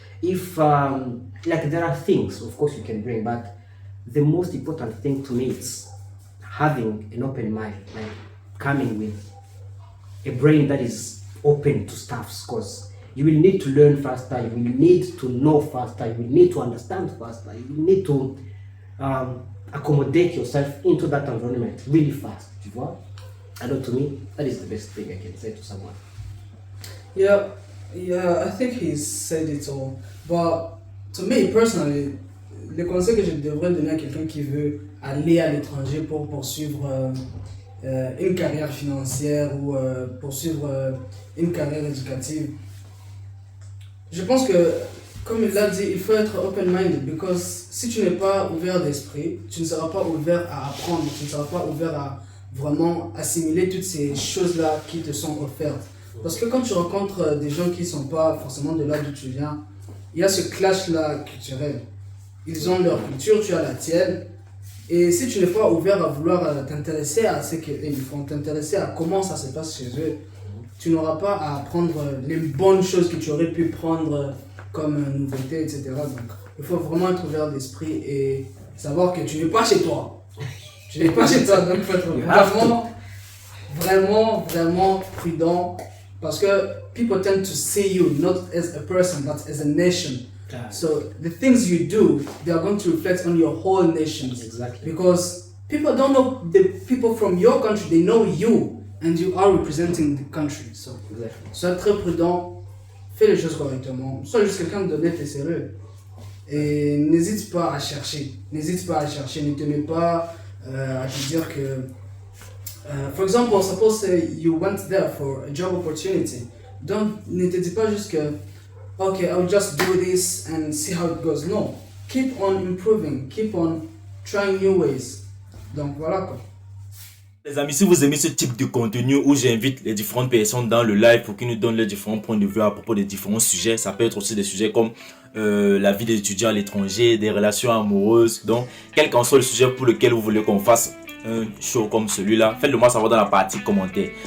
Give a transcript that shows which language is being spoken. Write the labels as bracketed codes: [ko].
[en] If, like there are things, of course you can bring, but the most important thing to me is having an open mind, like coming with a brain that is open to stuff, because you will need to learn faster, you will need to know faster, you will need to understand faster, you will need to accommodate yourself into that environment really fast, [fr] tu vois? [en] And to me, that is the best thing I can say to someone. Yeah, I think he's said it all. But to me, personally, [fr] le conseil que je devrais donner à quelqu'un qui veut aller à l'étranger pour poursuivre une carrière financière ou poursuivre une carrière éducative, je pense que, comme il l'a dit, il faut être open-minded, [en] because [fr] si tu n'es pas ouvert d'esprit, tu ne seras pas ouvert à apprendre, tu ne seras pas ouvert à vraiment assimiler toutes ces choses-là qui te sont offertes. Parce que quand tu rencontres des gens qui ne sont pas forcément de là d'où tu viens, il y a ce clash-là culturel. Ils ont leur culture, tu as la tienne. Et si tu n'es pas ouvert à vouloir t'intéresser à ce qu'ils font, t'intéresser à comment ça se passe chez eux, tu n'auras pas à apprendre les bonnes choses que tu aurais pu prendre comme nouveauté, etc. Donc, il faut vraiment être ouvert d'esprit et savoir que tu n'es pas chez toi. Tu n'es pas chez toi, donc il faut être vraiment prudent. Parce que [en] people tend to see you not as a person, but as a nation. So the things you do, they are going to reflect on your whole nation. Exactly. Because people don't know the people from your country, they know you. And you are representing the country. So, Exactly. [fr] sois très prudent, fais les choses correctement, sois juste quelqu'un d'honnête et sérieux. Et n'hésite pas à chercher, ne te mets pas à te dire que, [en] for example, suppose you went there for a job opportunity. [fr] Donc, ne te dis pas juste que [en] okay, I'll just do this and see how it goes. No, keep on improving, keep on trying new ways. [fr] Donc voilà quoi. Les amis, si vous aimez ce type de contenu où j'invite les différentes personnes dans le live pour qu'ils nous donnent leurs différents points de vue à propos des différents sujets, ça peut être aussi des sujets comme la vie des étudiants à l'étranger, des relations amoureuses. Donc, quel qu'en soit le sujet pour lequel vous voulez qu'on fasse un show comme celui-là, faites-le moi savoir dans la partie commentaires.